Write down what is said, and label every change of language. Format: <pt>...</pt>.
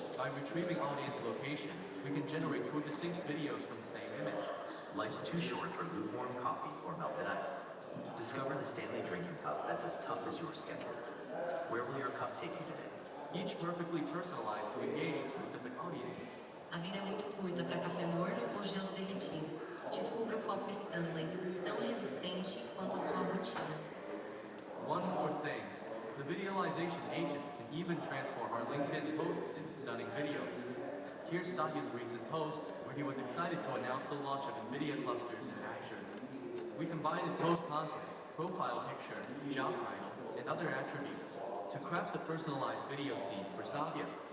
<en>By retrieving audience location, we can generate two distinct videos from the same image. Life's too short for lukewarm coffee or melted ice. Discover the Stanley drinking cup that's as tough as your schedule. Where will your cup take you today? Each perfectly personalized to engage a specific audience.</en> <pt>A vida é muito curta para café morno ou gelo derretido. Descubra o copo Stanley, tão resistente quanto a sua rotina.</pt> <en>One more thing. The videalization agent can even transform our LinkedIn posts into stunning videos. Here's Satya's recent post where he was excited to announce the launch of NVIDIA clusters in Azure. We combine his post content, profile picture, job title, and other attributes to craft a personalized video scene for Satya.</en>